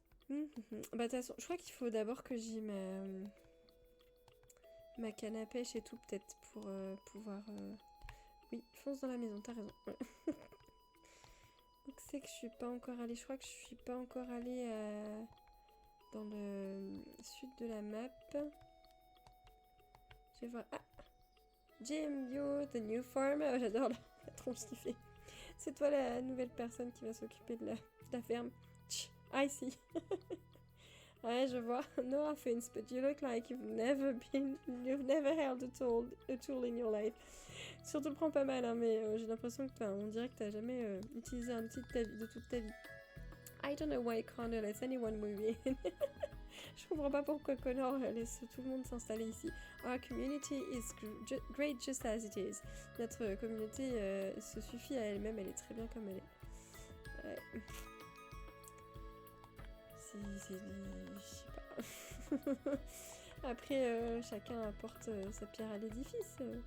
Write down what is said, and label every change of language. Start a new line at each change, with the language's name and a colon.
French: Bah de toute façon, je crois qu'il faut d'abord que j'ai ma canne à pêche et tout, peut-être, pour pouvoir... Oui, fonce dans la maison, t'as raison. Ouais. Donc c'est que je suis pas encore allée... Je crois que je suis pas encore allée dans le sud de la map. Je vais voir...
English: Ah, Jim, you're the new farmer.
French: Oh, j'adore la tronche qui fait. C'est toi la nouvelle personne qui va s'occuper de la ferme.
English: I see.
French: Ouais, je vois.
English: No offense, but you look like you've never held a tool in your life.
French: Surtout le prends pas mal, hein, mais j'ai l'impression que on dirait que t'as jamais utilisé un outil de toute ta vie.
English: I don't know why Connor lets anyone move in.
French: Je comprends pas pourquoi Connor laisse tout le monde s'installer ici.
English: Our community is great just as it is.
French: Notre communauté se suffit à elle-même, elle est très bien comme elle est. Ouais. Je sais pas. Après, chacun apporte sa pierre à l'édifice.